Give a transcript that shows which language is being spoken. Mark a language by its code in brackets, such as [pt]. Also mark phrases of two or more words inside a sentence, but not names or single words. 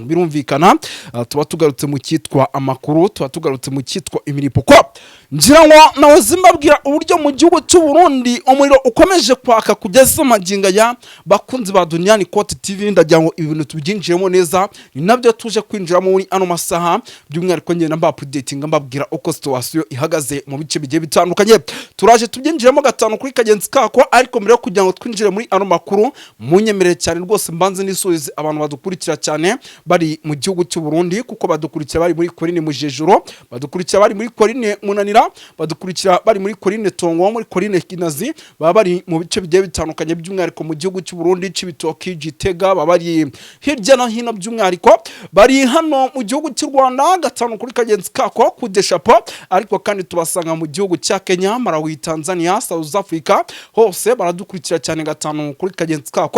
[rw] Birumvikana tuba tugarutse mu cyitwa amakuru, tuba tugarutse mu cyitwa imiripo ko ngira ngo nawe zimbabwira uburyo mu gihugu cy'u Burundi umuriro ukomeje kwaka kugeza maginga ya bakunzi ba Duniani Kote TV. Ndagira ngo ibintu tubyinjiremo neza, ni nabyo tuje kwinjira muri ano masaha, by'umwihariko ngenda mba updating mbabwira uko situation ihagaze mu bice bigiye bitandukanye. Turaje tubyinjiremo gatanu kuri kagenzi kako, ariko mbere yo kugira ngo twinjire muri ano makuru munyemerere cyane rwose mbanze nisubize abantu badukurikira cyane bari mu gihugu cy'u Burundi, kuko badukurikira bari muri Korine Mujejuro, badukurikira bari muri Korine Munanira, badukurikira bari muri Korine Tongo, muri Korine Kinazi, baba bari mu bice bigiye bitandukanye by'umwihariko mu gihugu cy'u Burundi, Cibitoki, Gitega, baba bari hirya no hino by'umwihariko bari hano mu gihugu cy'u Rwanda gatanu kuri kagenzi kako kudeshapo, ariko kandi tubasanga mu gihugu cya Kenya, Malawi, Tanzania, South Africa, hose baradukurikira cyane gatanu kuri kagenzi kako.